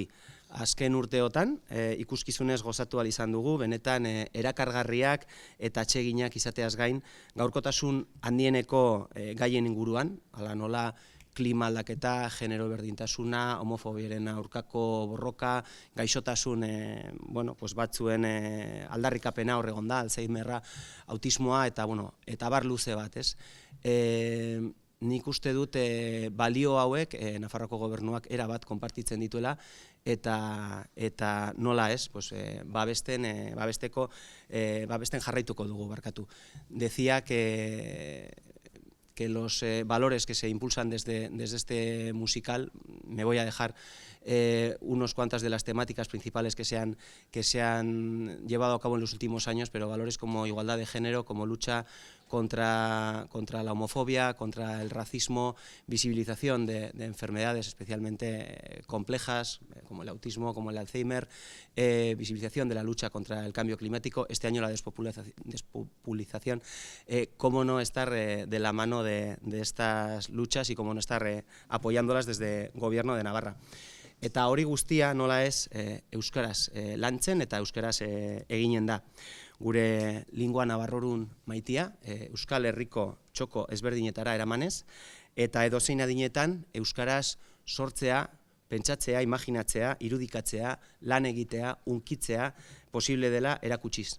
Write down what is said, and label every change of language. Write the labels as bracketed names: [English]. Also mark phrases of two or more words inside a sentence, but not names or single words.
[Basque] Azken urteotan, ikuskizunez gozatu ahal izan dugu, benetan erakargarriak eta atseginak izateaz gain, gaurkotasun handieneko gaien inguruan, hala nola klima aldaketa, genero berdintasuna, homofobiaren aurkako borroka, gaixotasun batzuen aldarrikapena hor egon da, Alzheimerra, autismoa eta bar luze bat, ez? Nik uste dut balio hauek Nafarroako Gobernuak erabat konpartitzen dituela eta nola ez, babesten jarraituko dugu barkatu. [Spanish] Decía que los valores que se impulsan desde este musical, me voy a dejar unos cuantas de las temáticas principales que se han llevado a cabo en los últimos años, pero valores como igualdad de género, como lucha contra la homofobia, contra el racismo, visibilización de enfermedades especialmente complejas, como el autismo, como el Alzheimer, visibilización de la lucha contra el cambio climático, este año la despopulización, cómo no estar de la mano de estas luchas y cómo no estar apoyándolas desde el Gobierno de Navarra. [Basque] Eta hori guztia nola ez euskaraz lantzen eta euskaraz eginen da. Gure [Latin] lingua nabarrorun [Basque] maitia, Euskal Herriko txoko ezberdinetara eramanez, eta edozein adinetan euskaraz sortzea, pentsatzea, imaginatzea, irudikatzea, lan egitea, hunkitzea, posible dela erakutsiz.